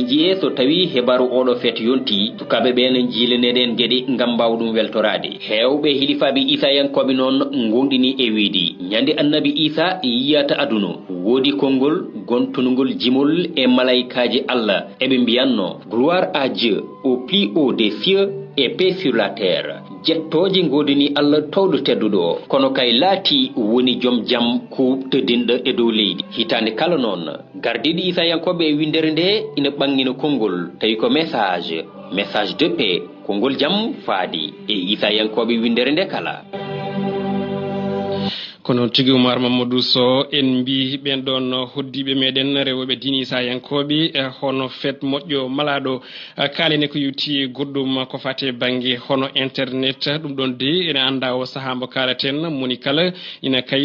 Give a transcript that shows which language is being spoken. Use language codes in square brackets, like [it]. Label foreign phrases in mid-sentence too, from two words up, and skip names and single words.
[ff] jiiye so tawi hebaru oɗo fête yonti sukaɓe ɓe ne jiilaneɗen gueɗe gam mbawa ɗum weltorade hewɓe hilifaɓe isayankoɓe noon gondini e wiidi ñande annabi isa yiyata aduna woodi konngol gontunugol jimol e malaikaji Allah eɓe mbiyanno [fr] gloire à Dieu au plus haut des cieux et paix sur la terre [ff] jettoje godini Allah tawɗo tedduɗo kono kay laati woni joom jam ko teddinɗo e dow leydi hitande kala noon gardiɗo isayankoɓe e windere nde ina ɓangina konngol tawi ko [fr] message de paix [ff] konngol jam faadi e isayankoɓe windere nde kala kono tigi Oumar Mamadou Sow en mbi ɓen ɗon hoddiɓe meɗen rewoɓe diini isayankoɓe hono fet moƴƴo malaɗo kalene ko yewti goɗɗum ko fate banggue hono internet ɗum ɗon de ene anda o saaha mo kalaten moni kala ina kay